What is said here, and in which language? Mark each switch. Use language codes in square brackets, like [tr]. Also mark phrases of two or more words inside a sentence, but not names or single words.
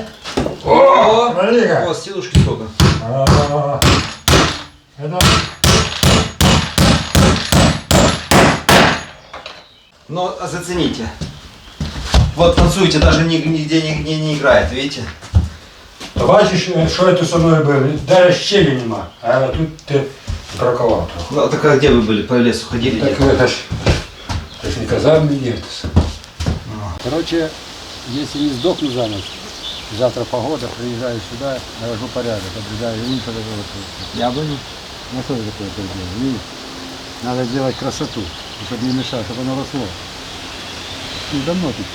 [ru] О! Смотри как. О, силушки сколько. А, это... Ну, зацените. Вот танцуете, даже нигде не играет, видите? [uk] Бачиш, що це со мною було? Даже щелі нема. А тут ти браковав трохи. [ru] Ну, так а где вы были? По лесу ходили? Так где-то? [uk] это ж не казав мені. [ru] Короче, если не сдохну за ночь, завтра погода, приезжаю сюда, навожу порядок, обрезаю вин, Яблони? ну что это такое дело? Видишь? Надо сделать красоту, чтобы не мешать, чтобы оно росло. Ну, давно тут.